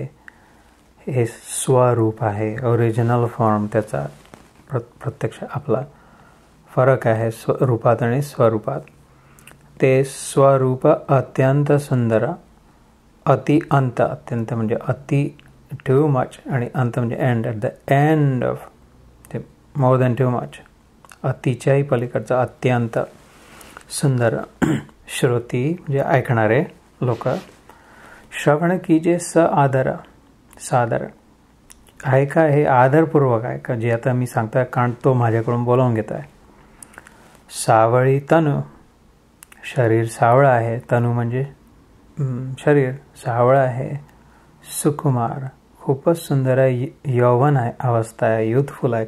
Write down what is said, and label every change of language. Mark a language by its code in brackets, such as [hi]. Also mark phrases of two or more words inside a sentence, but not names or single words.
[mr] हे स्वरूप आहे, [en] original form [mr] त्याचा. प्रत्यक्ष आपला फरक आहे रूपात आणि स्वरूपात. ते स्वरूप अत्यंत सुंदर. अति अंत, अत्यंत म्हणजे अति, [en] too much, [mr] आणि अंत म्हणजे एंड, [en] at the end of, [mr] ते [en] more than too much, [mr] अतिच्याही पलीकडचा अत्यंत सुंदर. श्रोती म्हणजे ऐकणारे लोक. श्रवण कीजे स आदर, सादर ऐका, हे आदरपूर्वक ऐका जे आता मी सांगतोय, कारण तो माझ्याकडून बोलावून घेत आहे. सावळी तनु, शरीर सावळं आहे, तनु म्हणजे शरीर सावळं आहे. सुकुमार, खूपच सुंदर आहे, यौवन आहे, अवस्था आहे, युथफुल आहे.